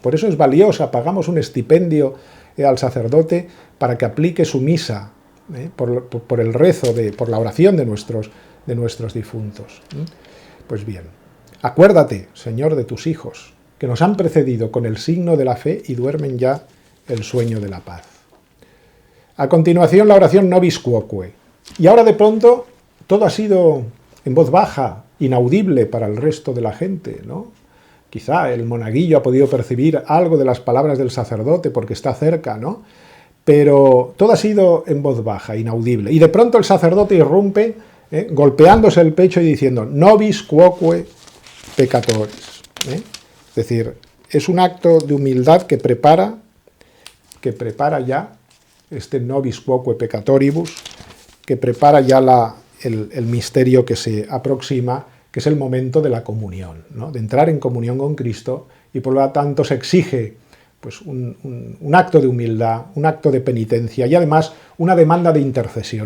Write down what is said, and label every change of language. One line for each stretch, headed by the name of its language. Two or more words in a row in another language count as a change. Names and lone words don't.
Spanish: Por eso es valiosa, pagamos un estipendio al sacerdote para que aplique su misa, por el rezo, por la oración de nuestros difuntos. Pues bien, acuérdate, Señor, de tus hijos, que nos han precedido con el signo de la fe y duermen ya el sueño de la paz. A continuación, la oración
Latin: nobis quoque.
Spanish: Y ahora de pronto, todo ha sido en voz baja, inaudible para el resto de la gente, ¿no? quizá el monaguillo ha podido percibir algo de las palabras del sacerdote porque está cerca, ¿no? Pero todo ha sido en voz baja, inaudible. Y de pronto el sacerdote irrumpe, golpeándose el pecho y diciendo,
Latin: nobis quoque peccatoris.
Spanish: Es decir, es un acto de humildad que prepara ya este
Latin: nobis quoque peccatoribus,
Spanish: que prepara ya el misterio que se aproxima, que es el momento de la comunión, ¿no? De entrar en comunión con Cristo, y por lo tanto se exige pues, un acto de humildad, un acto de penitencia y además una demanda de intercesión.